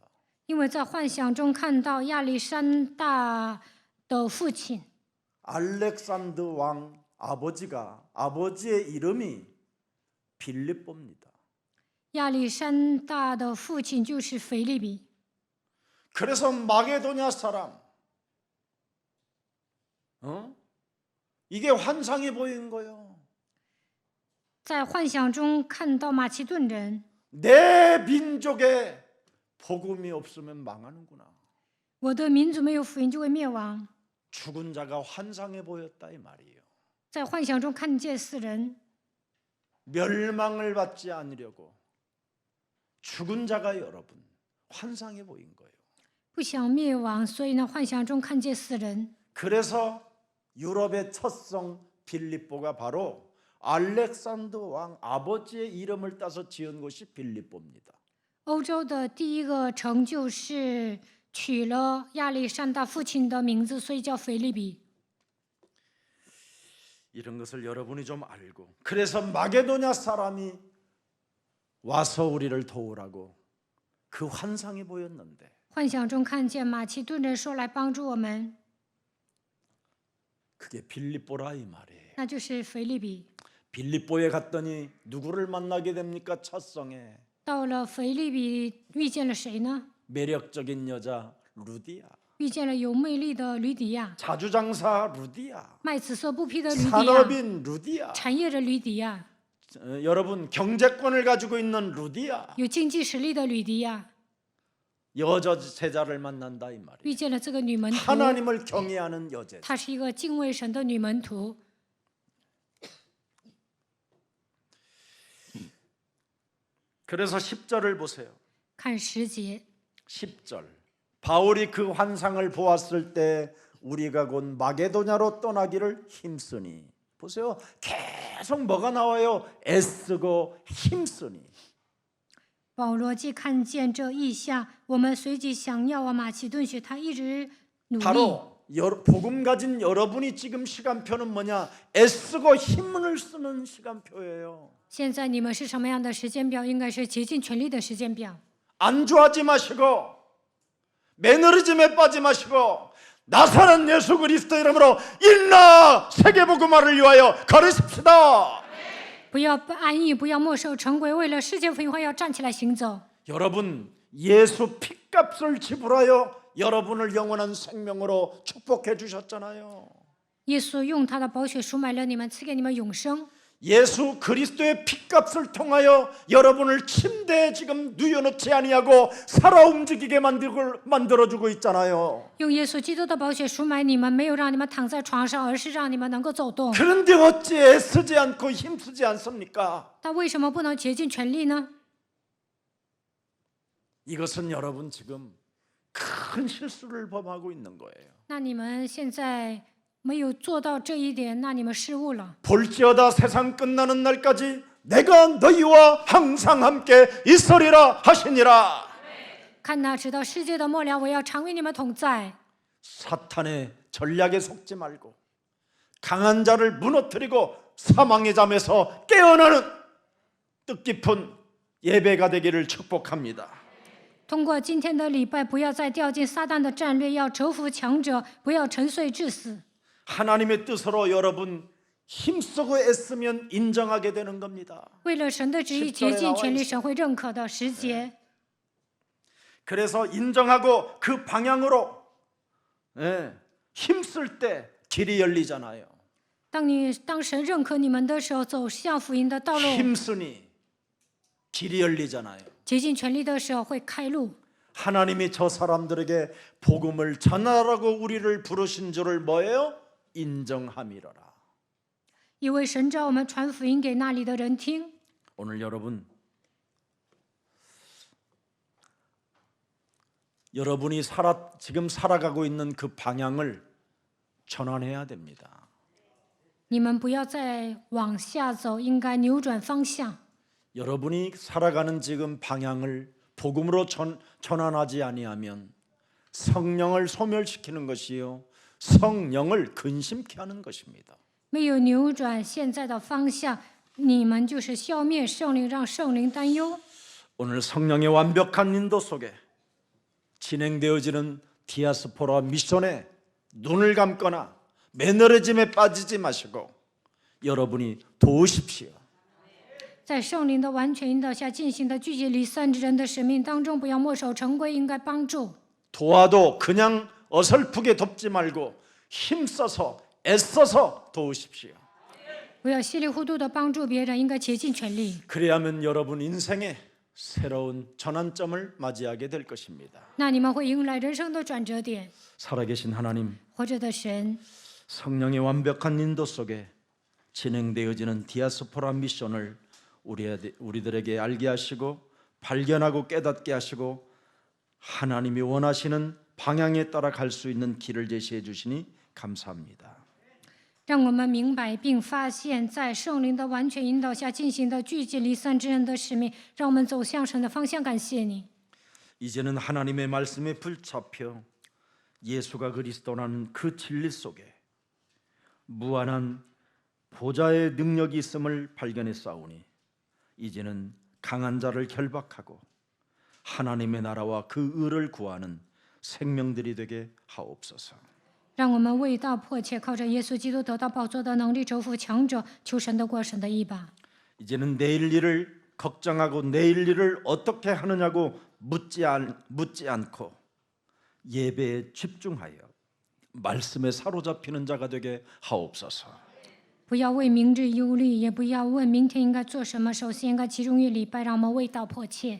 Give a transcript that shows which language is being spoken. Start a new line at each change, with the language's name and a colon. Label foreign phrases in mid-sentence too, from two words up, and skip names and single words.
Chinese: 因为在幻想中看到亚历山大的父亲，
Korean: 알렉산더 왕 아버지가 아버지의 이름이 빌립보입니다.
Chinese: 亚历山大的父亲就是腓利比。
Korean: 그래서 마게도냐 사람, 이게 환상이 보인 거예요.
Chinese: 在幻想中看到马其顿人，
Korean: 내 민족에 복음이 없으면 망하는구나.
Chinese: 我的民族没有福音就会灭亡。
Korean: 죽은 자가 환상에 보였다 이 말이에요.
Chinese: 在幻想中看见死人，
Korean: 멸망을 받지 않으려고 죽은 자가 여러분 환상에 보인 거예요.
Chinese: 不想灭亡，所以呢，幻想中看见死人。
Korean: 그래서 유럽의 첫 성 빌립보가 바로 알렉산더 왕 아버지의 이름을 따서 지은 곳이 빌립보입니다.
Chinese: 欧洲的第一个城就是取了亚历山大父亲的名字，所以叫腓利比。
Korean: 이런 것을 여러분이 좀 알고 그래서 마게도냐 사람이 와서 우리를 도우라고 그 환상이 보였는데
Chinese: 幻想中看见马其顿人说来帮助我们，
Korean: 그게 빌립보라 이 말이에요.
Chinese: 那就是腓利比。
Korean: 빌립보에 갔더니 누구를 만나게 됩니까? 첫 성에
Chinese: 到了腓利比，遇见了谁呢？
Korean: 매력적인 여자 루디아,
Chinese: 遇见了有魅力的吕底亚，
Korean: 자주장사 루디아,
Chinese: 卖紫色布匹的吕底亚，
Korean: 산업인 루디아,
Chinese: 产业的吕底亚，
Korean: 여러분 경제권을 가지고 있는 루디아,
Chinese: 有经济实力的吕底亚，
Korean: 여자 제자를 만난다 이 말이에요.
Chinese: 遇见了这个女门徒，
Korean: 하나님을 경외하는 여제.
Chinese: 她是一个敬畏神的女门徒。
Korean: 그래서 10절을 보세요.
Chinese: 看10节，
Korean: 10절. 바울이 그 환상을 보았을 때 우리가 곧 마게도냐로 떠나기를 힘쓰니. 보세요. 계속 뭐가 나와요? 애쓰고 힘쓰니.
Chinese: 保罗既看见这异象，我们随即想要往马其顿去，他一直努力。
Korean: 바로 복음 가진 여러분이 지금 시간표는 뭐냐? 애쓰고 힘을 쓰는 시간표예요.
Chinese: 现在你们是什么样的时间表？应该是竭尽全力的时间表。
Korean: 안주하지 마시고 매너리즘에 빠지 마시고 나사렛 예수 그리스도 이름으로 일어나 세계복음화를 위하여 걸으십시다.
Chinese: 不要不安逸，不要墨守成规，为了世界福音化要站起来行走。
Korean: 여러분 예수 핏값을 지불하여 여러분을 영원한 생명으로 축복해 주셨잖아요.
Chinese: 耶稣用他的宝血赎买了你们，赐给你们永生。
Korean: 예수 그리스도의 핏값을 통하여 여러분을 침대에 지금 누워놓지 아니하고 살아 움직이게 만들어주고 있잖아요.
Chinese: 用耶稣基督的宝血赎买你们，没有让你们躺在床上，而是让你们能够走动。
Korean: 그런데 어찌 애쓰지 않고 힘쓰지 않습니까?
Chinese: 他为什么不能竭尽全力呢？
Korean: 이것은 여러분 지금 큰 실수를 범하고 있는 거예요.
Chinese: 那你们现在没有做到这一点，那你们失误了。
Korean: 볼지어다 세상 끝나는 날까지 내가 너희와 항상 함께 있으리라 하시니라.
Chinese: 看哪，直到世界的末了，我要常与你们同在。
Korean: 사탄의 전략에 속지 말고 강한 자를 무너뜨리고 사망의 잠에서 깨어나는 뜻깊은 예배가 되기를 축복합니다.
Chinese: 通过今天的礼拜，不要再掉进撒旦的战略，要折服强者，不要沉睡致死。
Korean: 하나님의 뜻으로 여러분 힘쓰고 애쓰면 인정하게 되는 겁니다.
Chinese: 为了神的旨意，竭尽全力，神会认可的。10节，
Korean: 그래서 인정하고 그 방향으로 힘쓸 때 길이 열리잖아요.
Chinese: 当神认可你们的时候，走向福音的道路，
Korean: 힘쓰니 길이 열리잖아요.
Chinese: 竭尽全力的时候会开路。
Korean: 하나님이 저 사람들에게 복음을 전하라고 우리를 부르신 줄을 뭐예요? 인정함이로라.
Chinese: 因为神召我们传福音给那里的人听。
Korean: 오늘 여러분이 지금 살아가고 있는 그 방향을 전환해야 됩니다.
Chinese: 你们不要再往下走，应该扭转方向。
Korean: 여러분이 살아가는 지금 방향을 복음으로 전환하지 아니하면 성령을 소멸시키는 것이요 성령을 근심케 하는 것입니다.
Chinese: 没有扭转现在的方向，你们就是消灭圣灵，让圣灵担忧。
Korean: 오늘 성령의 완벽한 인도 속에 진행되어지는 디아스포라 미션에 눈을 감거나 매너리즘에 빠지지 마시고 여러분이 도우십시오.
Chinese: 在圣灵的完全引导下进行的聚集离散之人的使命当中，不要墨守成规，应该帮助。
Korean: 도와도 그냥 어설프게 돕지 말고 힘써서 애써서 도우십시오.
Chinese: 不要稀里糊涂的帮助别人，应该竭尽全力。
Korean: 그래야만 여러분 인생에 새로운 전환점을 맞이하게 될 것입니다.
Chinese: 那你们会迎来人生的转折点。
Korean: 살아계신 하나님,
Chinese: 活着的神，
Korean: 성령의 완벽한 인도 속에 진행되어지는 디아스포라 미션을 우리들에게 알게 하시고 발견하고 깨닫게 하시고 하나님이 원하시는 방향에 따라 갈 수 있는 길을 제시해 주시니 감사합니다.
Chinese: 让我们明白并发现，在圣灵的完全引导下进行的聚集离散之人的使命，让我们走向神的方向。感谢你。
Korean: 이제는 하나님의 말씀에 붙잡혀 예수가 그리스도라는 그 진리 속에 무한한 보좌의 능력이 있음을 발견했사오니 이제는 강한 자를 결박하고 하나님의 나라와 그 의를 구하는 생명들이 되게 하옵소서.
Chinese: 让我们为道迫切，靠着耶稣基督得到宝座的能力，折服强者，求神的过神的意吧。
Korean: 이제는 내일 일을 걱정하고 내일 일을 어떻게 하느냐고 묻지 않고 예배에 집중하여 말씀에 사로잡히는 자가 되게 하옵소서.
Chinese: 不要为明日忧虑，也不要问明天应该做什么，首先应该集中于礼拜，让我们为道迫切。